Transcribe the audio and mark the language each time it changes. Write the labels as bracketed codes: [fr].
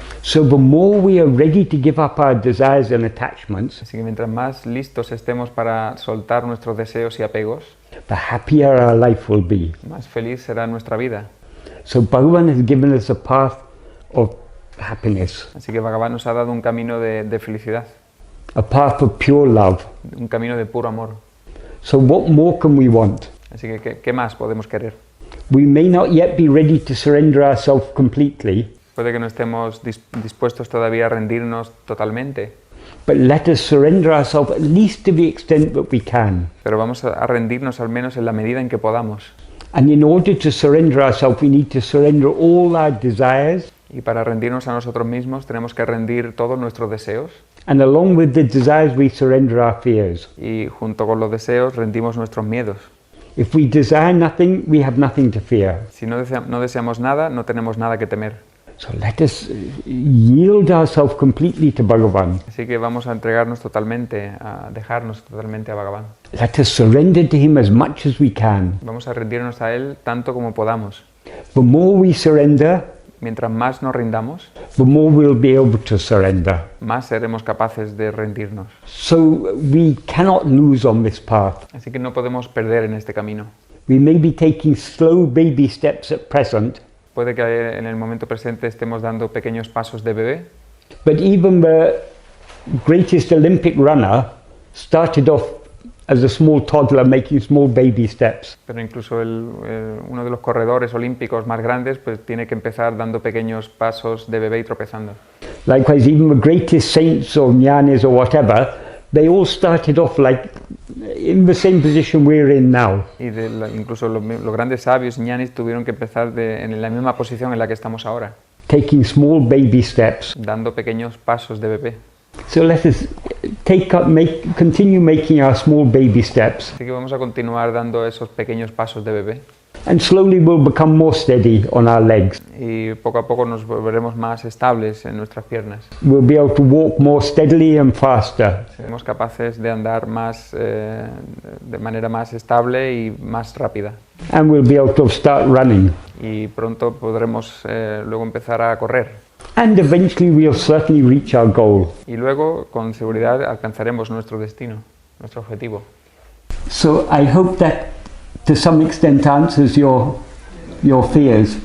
[en] So the more we are ready to give up our desires and attachments, [es] así que mientras más listos estemos para soltar nuestros deseos y apegos, [en] the happier our life will be. [es] Más feliz será nuestra vida. [en] So Bhagavan has given us a path of happiness. [es] Así que Bhagavan nos ha dado un camino de felicidad. [en] A path of pure love. [es] Un camino de puro amor. [en] So what more can we want? [es] Así que ¿qué más podemos querer? [en] We may not yet be ready to surrender ourselves completely. [es] Puede que no estemos dispuestos todavía a rendirnos totalmente. [en] But let us surrender ourselves at least to the extent that we can. [es] Pero vamos a rendirnos al menos en la medida en que podamos. [en] And in order to surrender ourselves, we need to surrender all our desires. [es] Y para rendirnos a nosotros mismos tenemos que rendir todos nuestros deseos. [en] And along with the desires, we surrender our fears. [es] Y junto con los deseos rendimos nuestros miedos. [en] If we desire nothing, we have nothing to fear. [es] Si no deseamos nada, no tenemos nada que temer. [en] So let us yield ourselves completely to Bhagavan. [es] Así que vamos a entregarnos totalmente, a dejarnos totalmente a Bhagavan. [en] Let us surrender to him as much as we can. [es] Vamos a rendirnos a él tanto como podamos. [en] The more we surrender, [es] mientras más nos rindamos, [en] the more we'll be able to surrender. [es] Más seremos capaces de rendirnos. [en] So we cannot lose on this path. [es] Así que no podemos perder en este camino. [en] We may be taking slow baby steps at present. [es] Puede que en el momento presente estemos dando pequeños pasos de bebé. [en] But even greatest Olympic runner started off as a small toddler making small baby steps. [es] Pero incluso uno de los corredores olímpicos más grandes pues tiene que empezar dando pequeños pasos de bebé y tropezando. [en] Likewise, even the greatest saints or jnanis or whatever, they all started off like in the same position we're in now. [es] Y incluso los grandes sabios ñanis tuvieron que empezar en la misma posición en la que estamos ahora. [en] Taking small baby steps. [es] Dando pequeños pasos de bebé. [en] So let us continue making our small baby steps. [es] Así que vamos a continuar dando esos pequeños pasos de bebé. [en] And slowly we'll become more steady on our legs. [es] Y poco a poco nos volveremos más estables en nuestras piernas. [en] We'll be able to walk more steadily and faster. [es] Seremos capaces de andar de manera más estable y más rápida. [en] And we'll be able to start running. [es] Y pronto podremos luego empezar a correr. [en] And eventually we'll certainly reach our goal. [es] Y luego, con seguridad, alcanzaremos nuestro destino, nuestro objetivo. [en] So I hope that to some extent answers your fears.